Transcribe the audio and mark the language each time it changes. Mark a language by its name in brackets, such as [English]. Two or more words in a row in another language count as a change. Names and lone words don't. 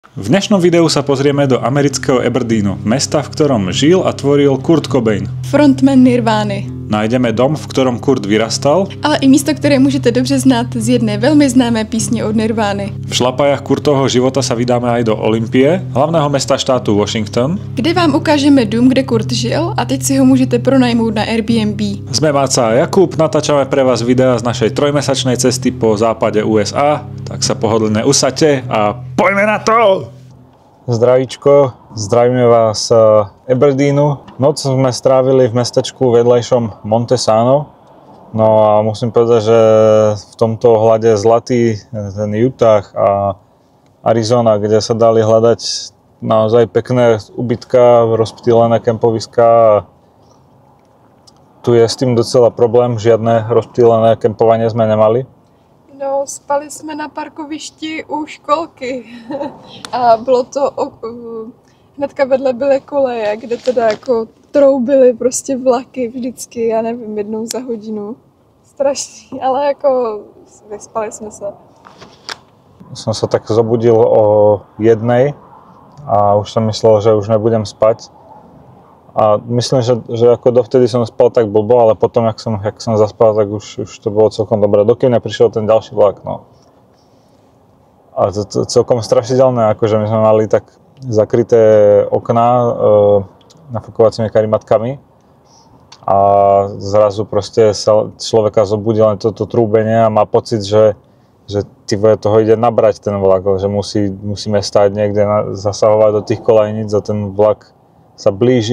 [Slovak] V dnešnom videu sa pozrieme do amerického Aberdeenu, mesta, v ktorom žil a tvoril Kurt Cobain. Frontman Nirvány. Nájdeme dom, v ktorom Kurt vyrastal. [Czech] Ale i místo, které můžete dobře znát z jedné velmi známé písně od Nirvány. [Slovak] V šlapajách Kurtovho života sa vydáme aj do Olympie, hlavného mesta štátu Washington. [Czech] Kde vám ukážeme dům, kde Kurt žil a teď si ho můžete pronajmout na Airbnb. [Slovak] Sme Máca a Jakub, natáčame pre vás videa z našej trojmesačnej cesty po západe USA, tak sa pohodlne usaďte a poďme na to! Zdravíčko, zdravíme vás z Aberdeenu. Noc sme strávili v mestečku vedľajšom Montesano. No a musím povedať, že v tomto ohľade zlatý ten Utah a Arizona, kde sa dali hľadať naozaj pekné ubytka, rozptýlené kempoviská. Tu je s tým docela problém, žiadne rozptýlené kempovanie sme nemali. [Czech] No, spali jsme na parkovišti u školky a bylo to, hnedka vedle byly koleje, kde teda jako troubily prostě vlaky vždycky, já nevím, jednou za hodinu. Strašný, ale jako vyspali jsme se. [Slovak] Som sa tak zobudil o 1:00 a už som myslel, že už nebudem spať. A myslím, že ako dovtedy som spal tak blbo, ale potom, jak som zaspal, tak už to bolo celkom dobré. Dokým neprišiel ten ďalší vlak, no. A to celkom strašidelné, akože my sme mali tak zakryté okná nafukovacími karimatkami a zrazu proste sa človeka zobudil len toto trúbenie a má pocit, že toho ide nabrať ten vlak, že musíme stáť niekde, zasahovať do tých kolejníc a ten vlak sa blíži.